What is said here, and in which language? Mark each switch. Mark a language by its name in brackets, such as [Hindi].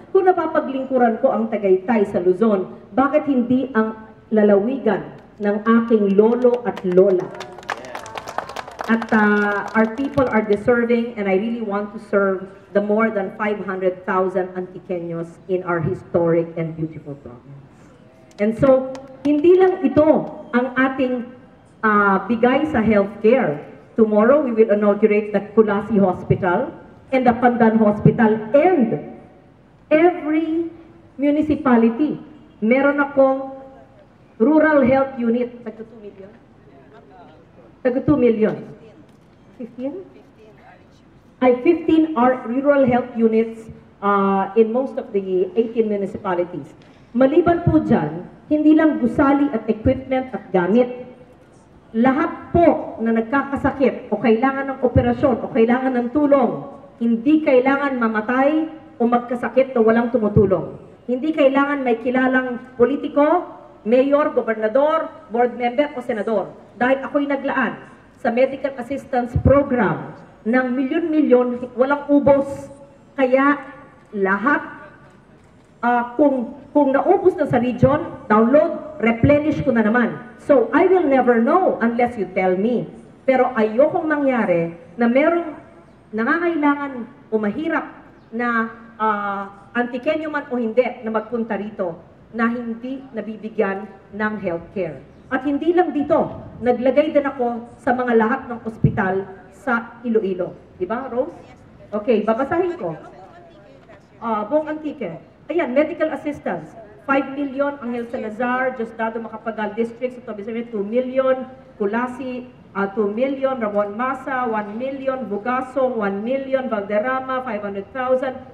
[Filipino] Kung napapaglingkuran ko ang Tagaytay sa Luzon, bakit hindi ang lalawigan ng aking lolo at lola? [English] At our people are deserving, and I really want to serve the more than 500,000 Antikenyos in our historic and beautiful province. [Filipino] And so, hindi lang ito ang ating bigay sa healthcare. [English] Tomorrow, we will inaugurate the Kulasi Hospital and the Pandan Hospital, and every municipality, [Filipino] meron akong [English] rural health unit. Taga 2 million? Taga 2 million. 15? 15 are rural health units in most of the 18 municipalities. [Filipino] Maliban po dyan, hindi lang gusali at equipment at gamit. Lahat po na nagkakasakit o kailangan ng operasyon o kailangan ng tulong, hindi kailangan mamatay o o magkasakit na walang tumutulong. Hindi kailangan may kilalang politiko, mayor, gobernador, board member o senador. Dahil ako'y naglaan sa medical assistance program ng milyon-milyon, walang ubos. Kaya lahat, kung naubos na sa region, download, replenish ko na naman. [English] So, I will never know unless you tell me. [Filipino] Pero ayokong mangyari na merong nangangailangan o mahirap na antikenyo man o hindi na magpunta rito na hindi nabibigyan ng healthcare. At hindi lang dito, naglagay din ako sa mga lahat ng ospital sa Iloilo. Di ba, Rose? Okay, babasahin ko. Buong Antique. Ayan, medical assistance. 5 million ang El Salazar, Diosdado Macapagal District, sa Tobisamet, 2 million. Kulasi, 2 million. Ramon Masa, 1 million. Bugasong, 1 million. Valderrama, 500,000.